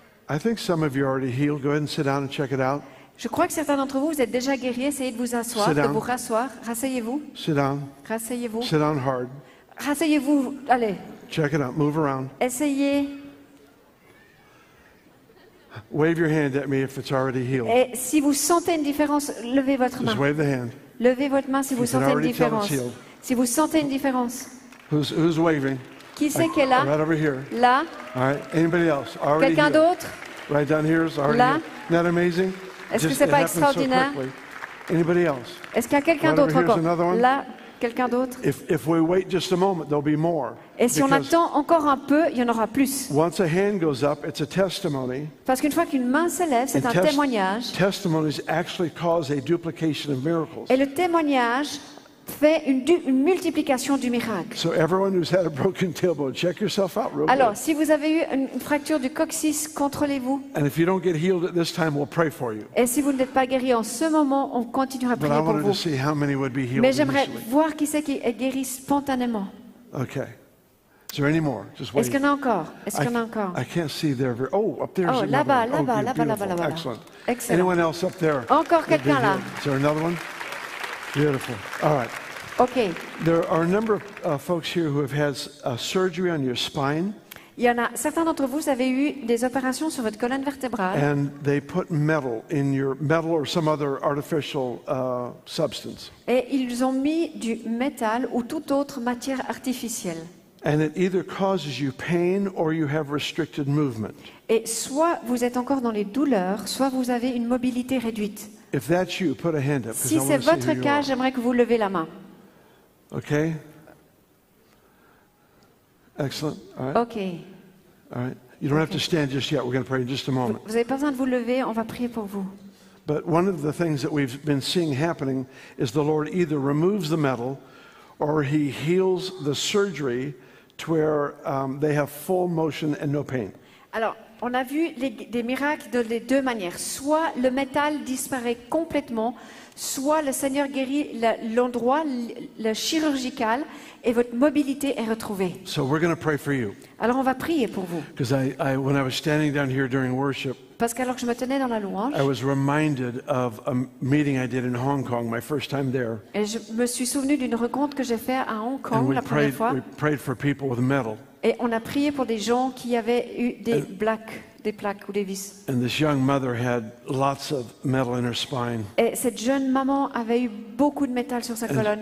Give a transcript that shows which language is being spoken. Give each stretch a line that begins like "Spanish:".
English: I think some of you are already healed. Go ahead and sit down and check it out.
French: Je crois que certains d'entre vous, vous êtes déjà guéris. Essayez de vous asseoir,
English: Sit
French: de
English: down.
French: vous rasseoir. Rasseyez-vous.
English: Sit down.
French: Rasseyez-vous.
English: Sit down hard.
French: Rasseyez-vous. Allez.
English: Check it out. Move around.
French: Essayez.
English: Wave your hand at me if it's already healed.
French: Et si vous sentez une différence, levez votre main.
English: Just wave the hand.
French: Levez votre main si vous
English: You can
French: sentez une
English: already tell
French: différence.
English: it's healed.
French: Si vous sentez une différence.
English: Who's waving?
French: Qui c'est qui est là?
English: Right over here.
French: Là.
English: All right. Anybody else? Already
French: Quelqu'un
English: healed.
French: d'autre?
English: Right down here is already
French: Là.
English: healed. Isn't that amazing?
French: Est-ce que
English: Just-
French: c'est
English: it
French: pas
English: happens so
French: extraordinaire?
English: quickly. Anybody else?
French: Est-ce qu'il y a quelqu'un
English: Right over
French: d'autre
English: here's
French: encore?
English: another one.
French: Là, quelqu'un d'autre?
English: If we wait just a moment, there'll be more.
French: Et si on
English: Because
French: attend encore un peu, il y en aura plus.
English: once a hand goes up, it's a testimony.
French: Parce qu'une fois qu'une main s'élève, c'est
English: And
French: un témoignage.
English: testimonies actually cause a duplication of miracles.
French: Et le témoignage fait une multiplication du miracle.
English: So everyone who's had a broken tailbone, check yourself out real
French: Alors,
English: good.
French: si vous avez eu une fracture du coccyx, contrôlez-vous.
English: And if you don't get healed at this time, we'll pray for you.
French: Et si vous n'êtes pas guéri en ce moment, on continuera à
English: But I
French: prier pour
English: wanted to
French: vous.
English: see how many would be healed
French: Mais j'aimerais
English: initially.
French: voir qui c'est qui est guéri spontanément.
English: Okay. Is there any more? Just wait.
French: Est-ce qu'il y en a encore? Est-ce qu'il y en a encore?
English: I can't see there. Oh, up there's
French: Oh,
English: another
French: là-bas,
English: one.
French: là-bas,
English: good,
French: là-bas, là-bas,
English: beautiful.
French: là-bas.
English: Excellent.
French: Excellent.
English: Anyone else up there?
French: Encore
English: Would be
French: quelqu'un là.
English: healed? Is there another one? Beautiful. All right.
French: Ok.
English: There are a number of folks here who have had surgery on your spine,
French: Il y en a certains d'entre vous avez eu des opérations sur votre colonne vertébrale
English: and they put metal or some other artificial substance,
French: et ils ont mis du métal ou toute autre matière artificielle.
English: and it either causes you pain or you have restricted movement.
French: Et soit vous êtes encore dans les douleurs, soit vous avez une mobilité réduite.
English: If that's you, put a hand up. 'Cause
French: Si
English: I
French: c'est
English: want to see
French: votre
English: who you
French: cas,
English: are.
French: j'aimerais que vous levez la main.
English: Okay. Excellent. All right.
French: Ok.
English: All right. You don't have to stand just yet. We're going to pray in just a moment.
French: Vous n'avez pas besoin de vous lever, on va prier pour vous.
English: But one of the things that we've been seeing happening is the Lord either removes the metal or He heals the surgery to where they have full motion and no pain.
French: Alors, on a vu des miracles de les deux manières. Soit le métal disparaît complètement, soit le Seigneur guérit l'endroit le chirurgical et votre mobilité est retrouvée.
English: So we're going to pray for you.
French: Alors on va prier pour vous.
English: Because when I was standing down here during worship,
French: Parce qu'alors que je me tenais dans la louange,
English: I was reminded of a meeting I did in Hong Kong, my first time there.
French: et je me suis souvenu d'une rencontre que j'ai faite à Hong Kong la première fois.
English: we prayed for people with metal.
French: Et on a prié pour des gens qui avaient eu des plaques ou des vis.
English: And this young mother had lots of metal in her spine.
French: Et cette jeune maman avait eu beaucoup de métal sur sa colonne.